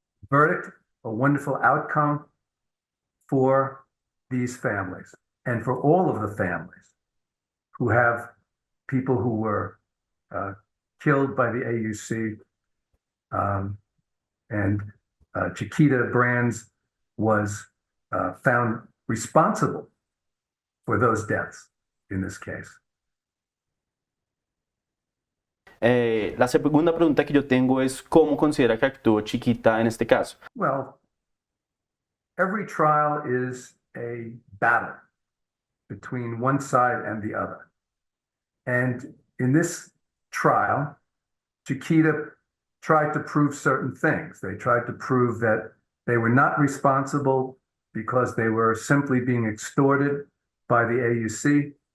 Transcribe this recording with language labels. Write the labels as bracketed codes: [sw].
[en] verdict, a wonderful outcome for these families and for all of the families who have people who were killed by the AUC and Chiquita Brands was found responsible for those deaths in this case. [es] La segunda pregunta que yo tengo es ¿cómo considera que actuó Chiquita en este caso? [en] Well, every trial is a battle between one side and the other. And in this trial, Chiquita tried to prove certain things. They tried to prove that they were not responsible because they were simply being extorted by the AUC.